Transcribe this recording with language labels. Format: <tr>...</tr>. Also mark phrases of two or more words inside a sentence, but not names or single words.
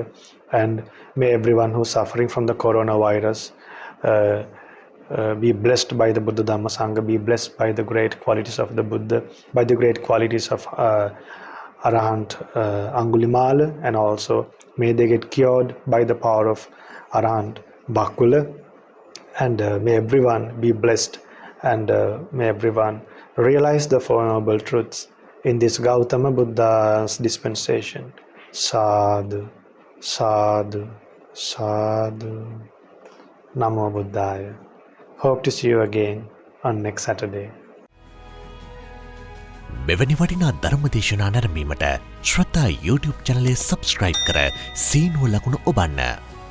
<en>And may everyone who's suffering from the coronavirus be blessed by the Buddha Dhamma Sangha, be blessed by the great qualities of the Buddha, by the great qualities of Arahant Angulimala, and also may they get cured by the power of Arahant Bakula. And may everyone be blessed, and may everyone realize the Four Noble Truths in this Gautama Buddha's dispensation.</en> <pi>Sadhu, sadhu, sadhu. Namo Buddhaya.</pi> <en>Hope to see you again on next Saturday.</en> <si>මෙවැනි වටිනා ධර්ම දේශනා නැරඹීමට ශ්‍රද්ධා YouTube</si> <en>channel subscribe</en> <si>කර සීනුව ලකුණ ඔබන්න.</si>